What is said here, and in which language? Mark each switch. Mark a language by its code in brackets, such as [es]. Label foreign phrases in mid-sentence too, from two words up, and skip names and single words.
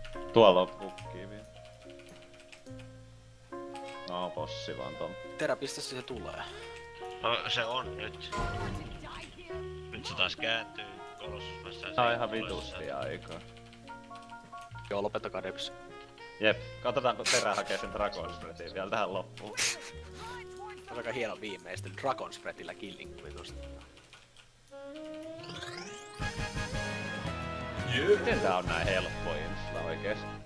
[fi] Tuolla on pukkii vielä. No, bossi vaan ton. Terä, pistä se tulee. No se on nyt. [en] Want to die here? [fi] Nyt se taas kääntyy. Kolossus vastaan. Tää on ihan vitusti aikaa. Joo, lopettakaa Deps. Jep, katsotaanko Terä hakee sen Dragon Spreadin vielä tähän loppuun. Se on aika hieno viimeistely. Dragon Spreadillä killing vitusti. Miten tää on näin helppo insla oikeesti?